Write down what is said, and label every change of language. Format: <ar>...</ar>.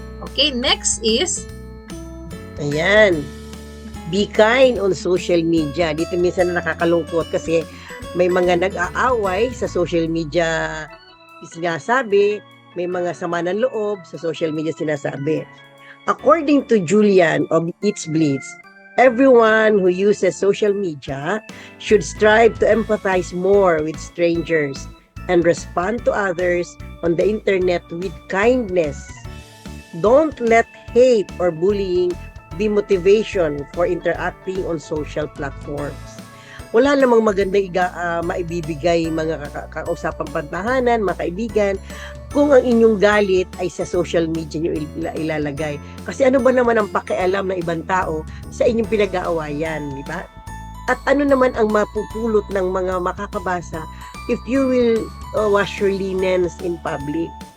<en>Okay, next is Ayan. Be kind on social media.</en> <tl>Dito minsan na nakakalungkot kasi may mga nag-aaway sa social media sinasabi, may mga sama ng loob sa social media sinasabi.</tl> <en>According to Julian of It's Blitz, everyone who uses social media should strive to empathize more with strangers and respond to others on the internet with kindness. Don't let hate or bullying be motivation for interacting on social platforms.</en> <tl>wala namang magandang maibibigay mga kausapang pantahanan, mga kaibigan, kung ang inyong galit ay sa social media nyo ilalagay. Kasi ano ba naman ang pakialam ng ibang tao sa inyong pinag-aawayan, di ba? At ano naman ang mapupulot ng mga makakabasa</tl> <en>if you will wash your linens in public.</en>